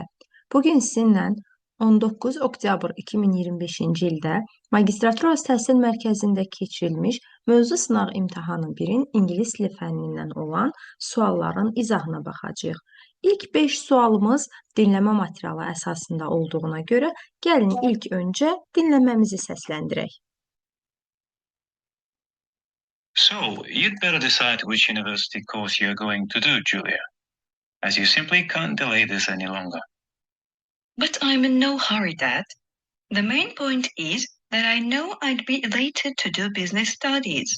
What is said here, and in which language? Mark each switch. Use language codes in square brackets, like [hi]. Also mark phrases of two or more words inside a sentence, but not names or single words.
[az] Bu gün sizinlə 19 oktyabr 2025-ci ildə Magistratura Ali Təhsil Mərkəzində keçirilmiş mövzu sınaq imtahanı 1-in ingilis dili fənnindən olan sualların izahına baxacağıq. İlk 5 sualımız dinləmə materialı əsasında olduğuna görə gəlin ilk öncə dinləməmizi səsləndirək. [en] So, you'd better decide which university course you're going to do, Julia, as you simply can't delay this any longer. But I'm in no hurry, Dad. The main point is that I know I'd be elated to do business studies.